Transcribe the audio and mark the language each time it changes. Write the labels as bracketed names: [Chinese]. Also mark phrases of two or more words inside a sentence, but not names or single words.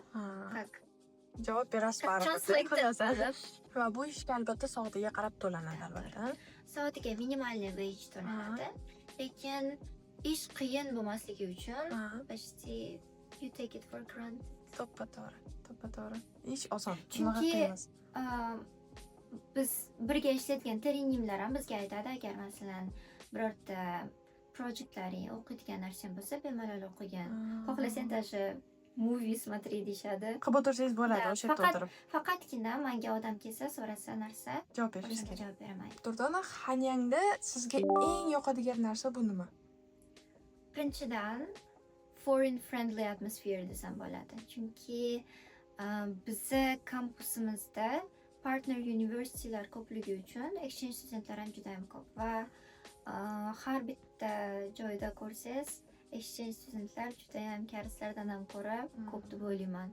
[Uzbek] javob berasiz [English] translate. [Uzbek] Va bu ishga albatta soatiga qarab to'lanadi albatta. Soatiga minimalniy wage to'lanadi, lekin ish qiyin bo'lmasligi uchun почти [English] you take it for granted. [Uzbek] To'ppa-to'g'ri. Ish oson. Chunki biz birga ishlaydigan terenimlar ham bizga aytadi, agar masalan birorta projektlaring o'qiydigan narsang bo'lsa, bemalol o'qigan. Xohlasang даже movie смотри deyishadi. Qilib o'tirsangiz bo'ladi o'sha yerda o'tirib. Faqatgina menga odam kelsa, so'rasa narsa, javob berishingiz kerak. Javob beraman. Durdona, Hanyangda sizga eng yoqadigan narsa bu nima? Birinchidan [English] foreign friendly atmosphere [Uzbek] desam bo'ladi. Chunki bizni kampusimizda [English] partner universitylar [Uzbek] ko'pligi uchun exchange studentlar ham juda ham ko'p va har bitta joyda ko'rsangiz exchange studentlar juda ham karslardan ham ko'ra ko'p deb o'ylayman.